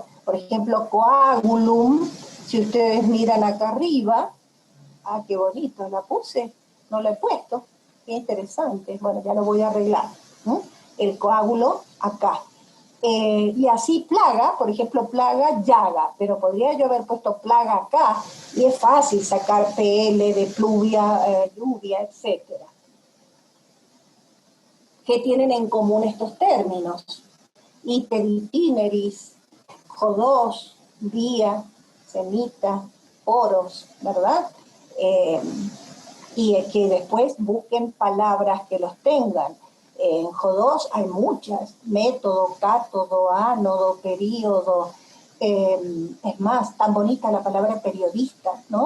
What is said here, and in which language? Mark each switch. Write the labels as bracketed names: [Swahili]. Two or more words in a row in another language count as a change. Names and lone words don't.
[Spanish] Por ejemplo, coagulum, si ustedes miran acá arriba, qué bonito, la puse, no la he puesto, qué interesante, bueno, ya lo voy a arreglar, el coágulo acá. Y así plaga, por ejemplo, plaga, llaga, pero podría yo haber puesto plaga acá, y es fácil sacar PL de pluvia, lluvia, etc. ¿Qué tienen en común estos términos? [Latin] Iter, itineris, jodos, día, semita, poros, ¿verdad? [Spanish] Y que después busquen palabras que los tengan. En Jodos hay muchas, método, cátodo, ánodo, período, es más, tan bonita la palabra periodista, ¿no?